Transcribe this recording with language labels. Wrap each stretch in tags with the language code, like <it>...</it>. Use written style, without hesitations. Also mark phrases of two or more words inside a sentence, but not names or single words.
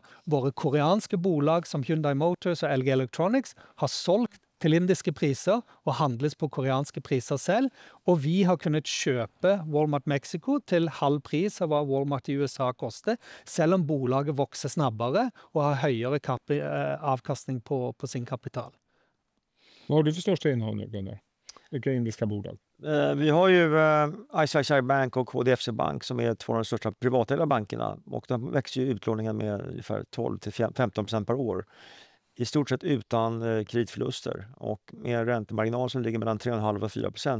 <no>Våre koreanske bolag som Hyundai Motors og LG Electronics har solgt til indiske priser og handles på koreanske priser selv, og vi har kunnet kjøpe Walmart Mexico til halv pris av hva Walmart i USA koster, selv om bolaget vokser snabbere og har høyere avkastning på sin kapital.</no> <sv>Vad har du för största innehav nu, Gunnar? Vilka indiska bolag? Vi har ju ICICI Bank och KDFC Bank som är två av de största privatägda bankerna, och de växer ju utlåningen med ungefär 12-15% per år. I stort sett utan kreditförluster och med en räntemarginal som ligger mellan 3,5 och 4%.</sv>